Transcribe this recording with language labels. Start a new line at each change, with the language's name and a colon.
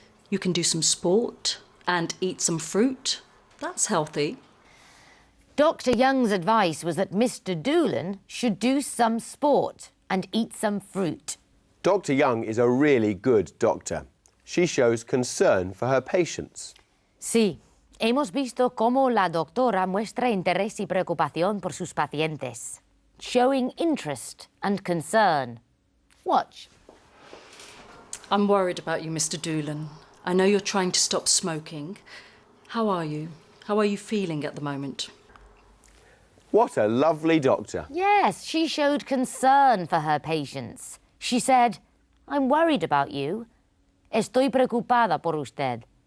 English: You can do some sport and eat some fruit. That's healthy. Dr. Young's advice was that Mr. Doolan should do some sport and eat some fruit. Dr. Young is a really good doctor. She shows concern for her patients.
Spanish: Sí, hemos visto cómo la doctora muestra interés y preocupación por sus pacientes,
English: showing interest and concern. Watch. I'm worried about you, Mr. Doolan. I know you're trying to stop smoking. How are you? How are you feeling at the moment? What a lovely doctor. Yes, she showed concern for her patients. She said, I'm worried about you.
Spanish: Estoy preocupada por usted.